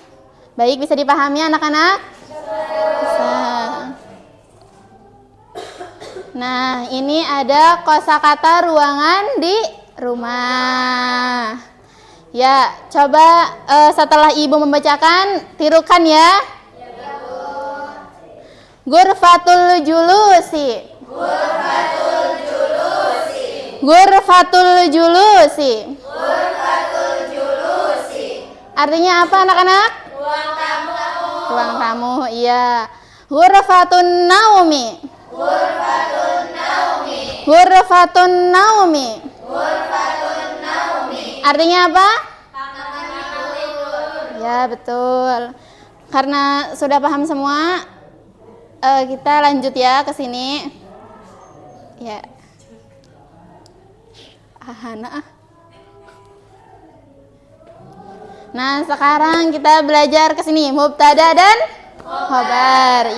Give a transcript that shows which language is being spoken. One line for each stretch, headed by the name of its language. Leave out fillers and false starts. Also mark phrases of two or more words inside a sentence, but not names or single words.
Indonesian: Baik, bisa dipahami anak-anak? Bisa. Nah, ini ada kosakata ruangan di rumah. Ya, coba setelah Ibu membacakan, tirukan ya.
Arabic: غرفة الجلوس. غرفة الجلوس. غرفة الجلوس. غرفة الجلوس.
Indonesian: Artinya apa anak-anak? Ruang tamu. Ruang tamu, iya.
Arabic: غرفة النوم. غرفة النوم. غرفة النوم. غرفة النوم.
Indonesian: Artinya apa? Kamar tidur. Ya, betul. Karena sudah paham semua, kita lanjut ya ke sini. Ya. Hana. Nah, sekarang kita belajar ke sini mubtada dan khobar.